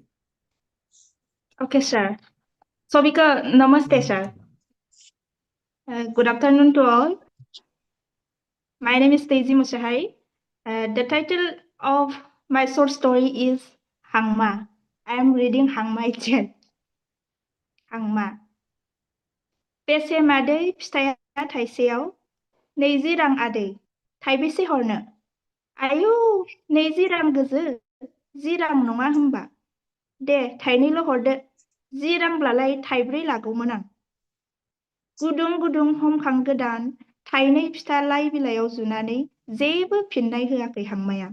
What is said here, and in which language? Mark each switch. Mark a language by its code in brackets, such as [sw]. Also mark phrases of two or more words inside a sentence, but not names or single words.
[en] Okay, sir. Sobika, namaste, sir. Good afternoon to all. My name is Teji Muchahari. The title of my short story is Hangma. I am reading Hangma itself. Hangma. [brx] बेसे मादै फिथाइया थाइसेयाव 20 रां आदै थाइबेसे हरनो आयौ 20 रां गोजो 10 रां नङा होमबा दे थाइनैल' हरदो 10 रांब्लालाय थाइब्रै लागौमोन आं गुदुं गुदुं हमखां गोदान थाइनै फिथा लाइ बिलाइयाव जुनानै जेबो फिननाय होआखै हांमाया